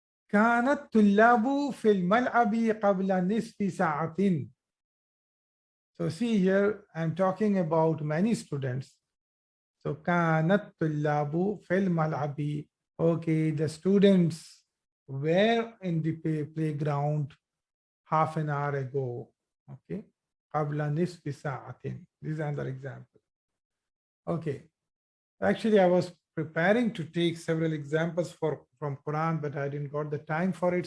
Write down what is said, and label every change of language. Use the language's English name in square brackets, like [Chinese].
[Arabic] كانت طلاب في الملعب قبل نصف ساعة. [English] So see here, I'm talking about many students. [Arabic] So كانت طلاب في الملعب. [English] Okay, the students were in the playground half an hour ago. [Arabic] Okay. قبل نصف ساعة. [English] This is another example. Okay. Actually, I was preparing to take several examples from Quran, but I didn't got the time for it.